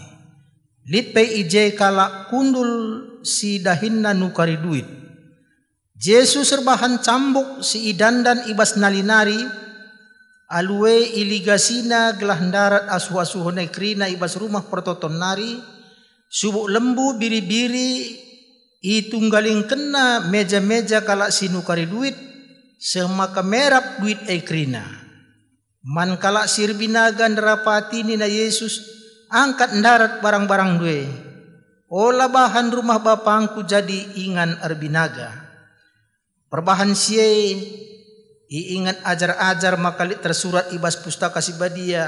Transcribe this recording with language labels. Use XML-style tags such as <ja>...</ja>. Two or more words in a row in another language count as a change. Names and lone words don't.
<btx>Litpe ije kala kundul si dahinna nukari duit. Yesus serbahan cambuk si idandan ibas nalinari. Alue iligasina gelah darat asuh-asuh nekrina ibas rumah pertoton nari. Subuk lembu biri-biri itunggaling kena meja-meja kala si nukari duit. Semaka merap duit ekrina. Man kala sirbinagan rapati nina Yesus. Angkat darat barang-barang due. Ola bahan rumah bapangku jadi ingan erbinaga. Perbahan sie iingat ajar-ajar makalit tersurat ibas pustaka si badia.</btx>